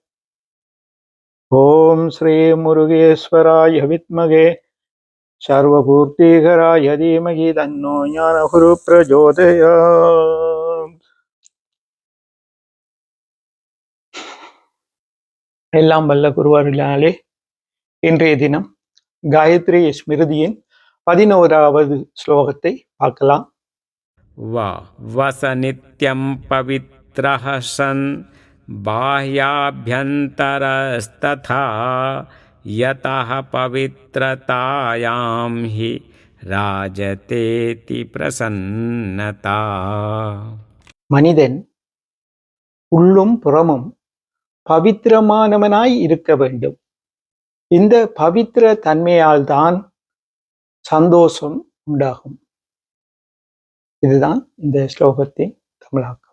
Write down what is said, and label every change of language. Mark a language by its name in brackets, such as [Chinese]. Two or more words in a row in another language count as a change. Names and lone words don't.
[Sanskrit] ओम् श्री मुरुगेश्वराय विद्महे सर्वपूर्तिकराय धीमहि तन्नो ज्ञानगुरु प्रचोदयात्. [Tamil] எல்லாம் வல்ல குருவருளாலே இன்றைய தினம் காயத்ரி ஸ்மிருதியின் 11வது ஸ்லோகத்தை பார்க்கலாம். [Sanskrit] वस नित्यं पवित्रः सन् बाह्याभ्यन्तरस्तथा यतः पवित्रतायां हि राजतेति प्रसन्नता. [Tamil] மனிதன் உள்ளும் புறமும் பவித்திரமானவனாய் இருக்க வேண்டும். இந்த பவித்திர தன்மையால் தான் சந்தோஷம் உண்டாகும். இதுதான் இந்த ஸ்லோகத்தின் தமிழாக்கம்.